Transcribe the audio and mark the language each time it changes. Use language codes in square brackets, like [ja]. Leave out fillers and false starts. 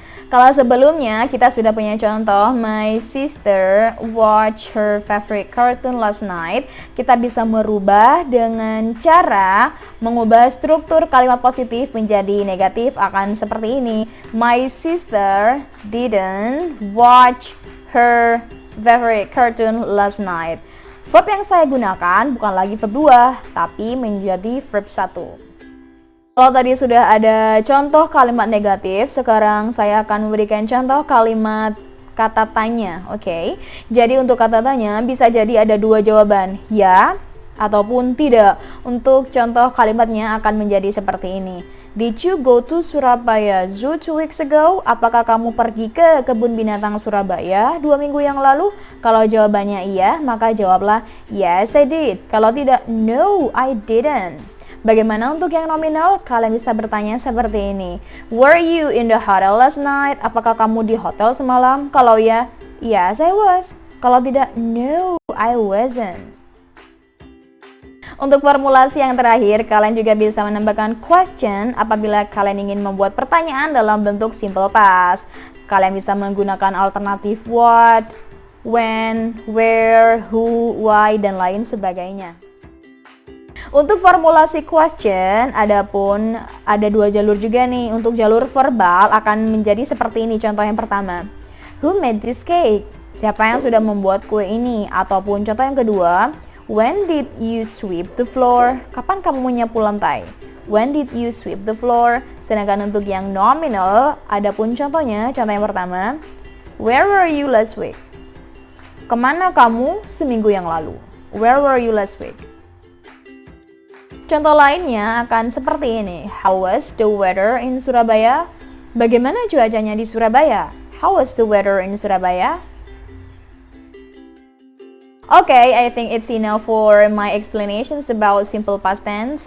[id] Kalau sebelumnya kita sudah punya contoh, [en] my sister watched her favorite cartoon last night. [id] Kita bisa merubah dengan cara mengubah struktur kalimat positif menjadi negatif akan seperti ini. [en] My sister didn't watch her favorite cartoon last night. [id] Verb yang saya gunakan bukan lagi verb 2, tapi menjadi verb 1. Kalau tadi sudah ada contoh kalimat negatif, sekarang saya akan memberikan contoh kalimat kata tanya. Oke. Jadi untuk kata tanya bisa jadi ada dua jawaban, ya ataupun tidak. Untuk contoh kalimatnya akan menjadi seperti ini. [en] Did you go to Surabaya Zoo 2 weeks ago? [id] Apakah kamu pergi ke kebun binatang Surabaya 2 minggu yang lalu? Kalau jawabannya iya, maka jawablah [en] yes I did. [id] Kalau tidak, [en] no I didn't. [id] Bagaimana untuk yang nominal? Kalian bisa bertanya seperti ini. [en] Were you in the hotel last night? [id] Apakah kamu di hotel semalam? Kalau ya, [en] yes I was. [id] Kalau tidak, [en] no I wasn't. [id] Untuk formulasi yang terakhir, kalian juga bisa menambahkan question apabila kalian ingin membuat pertanyaan dalam bentuk simple past. Kalian bisa menggunakan alternatif what, when, where, who, why, dan lain sebagainya. Untuk formulasi question, ada dua jalur juga nih. Untuk jalur verbal akan menjadi seperti ini. Contoh yang pertama, [en] who made this cake? [id] Siapa yang sudah membuat kue ini? Ataupun contoh yang kedua, [en] when did you sweep the floor? [id] Kapan kamu menyapu lantai? [en] When did you sweep the floor? [id] Sedangkan untuk yang nominal, adapun contohnya, contoh yang pertama, [en] where were you last week? [id] Kemana kamu seminggu yang lalu? [en] Where were you last week? [id] Contoh lainnya akan seperti ini. [en] How was the weather in Surabaya? [id] Bagaimana cuacanya di Surabaya? [en] How was the weather in Surabaya? Okay, I think it's enough for my explanations about simple past tense.